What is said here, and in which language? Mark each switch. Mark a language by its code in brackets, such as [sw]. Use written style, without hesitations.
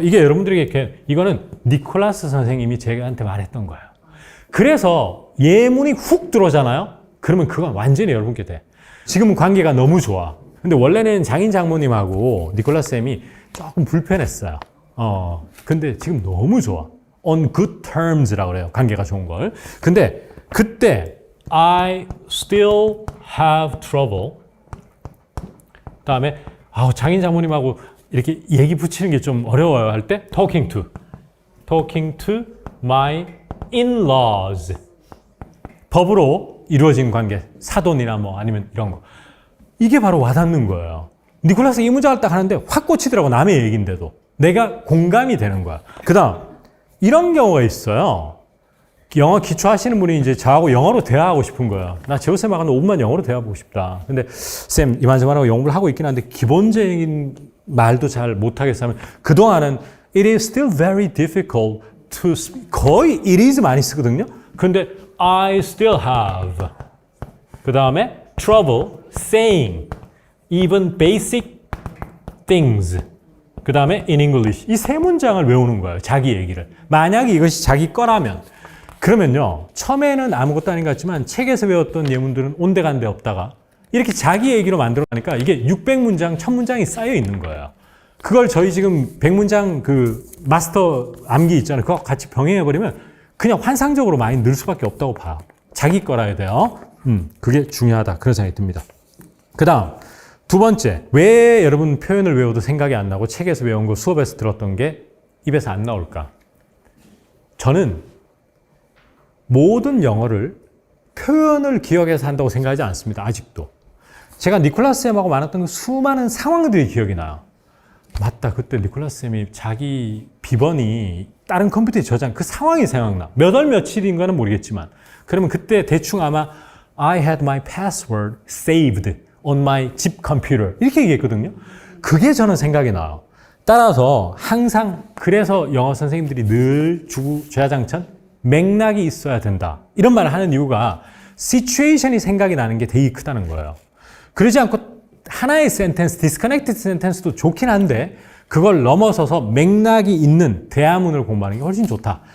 [ko] 이게 여러분들에게 이거는 니콜라스 선생님이 제가한테 말했던 거예요. 그래서 예문이 훅 들어오잖아요. 그러면 그건 완전히 여러분께 돼. 지금은 관계가 너무 좋아. 근데 원래는 장인 장모님하고 니콜라스 쌤이 조금 불편했어요. 근데 지금 너무 좋아. [en] On good terms [ko] 라고 그래요. 관계가 좋은 걸. 근데 그때 [en] I still have trouble. [ko] 그다음에 장인 장모님하고 이렇게 얘기 붙이는 게 좀 어려워요 할 때 [en] talking to my in-laws. [ko] 법으로 이루어진 관계, 사돈이나 뭐 아니면 이런 거. 이게 바로 와닿는 거예요. 니콜라스 이 문장을 딱 하는데 확 꽂히더라고. 남의 얘기인데도. 내가 공감이 되는 거야. 그 다음 이런 경우가 있어요. 영어 기초하시는 분이 이제 저하고 영어로 대화하고 싶은 거예요. 나 제호쌤하고는 5분만 영어로 대화하고 싶다. 근데 쌤 이만저만하고 영어를 하고 있긴 한데 기본적인 말도 잘 못하겠어 하면 그동안은 [en] it is still very difficult to speak. [ko] 거의 it is 많이 쓰거든요. 그런데 [en] I still have. [ko] 그 다음에 [en] trouble saying even basic things. [ko] 그 다음에 in English. 이 세 문장을 외우는 거예요. 자기 얘기를. 만약에 이것이 자기 거라면 그러면요. 처음에는 아무것도 아닌 것 같지만 책에서 외웠던 예문들은 온데간데 없다가 이렇게 자기 얘기로 만들어가니까 이게 600문장, 1000문장이 쌓여 있는 거예요. 그걸 저희 지금 100문장 마스터 암기 있잖아요. 그거 같이 병행해버리면 그냥 환상적으로 많이 늘 수밖에 없다고 봐요. 자기 거라야 돼요. 그게 중요하다. 그런 생각이 듭니다. 그 다음 두 번째. 왜 여러분 표현을 외워도 생각이 안 나고 책에서 외운 거 수업에서 들었던 게 입에서 안 나올까? 저는 모든 영어를 표현을 기억해서 한다고 생각하지 않습니다. 아직도. 제가 니콜라스 쌤하고 만났던 그 수많은 상황들이 기억이 나요. 맞다. 그때 니콜라스 쌤이 자기 비번이 다른 컴퓨터에 저장, 그 상황이 생각나. 몇 월 며칠인가는 모르겠지만. 그러면 그때 대충 아마 [en] I had my password saved on my [ko] 집 컴퓨터. 이렇게 얘기했거든요. 그게 저는 생각이 나요. 따라서 항상 그래서 영어 선생님들이 늘 주구좌장천 맥락이 있어야 된다. 이런 말을 하는 이유가 시츄에이션이 생각이 나는 게 되게 크다는 거예요. 그러지 않고 하나의 센텐스, 디스커넥티드 센텐스도 좋긴 한데 그걸 넘어서서 맥락이 있는 대화문을 공부하는 게 훨씬 좋다.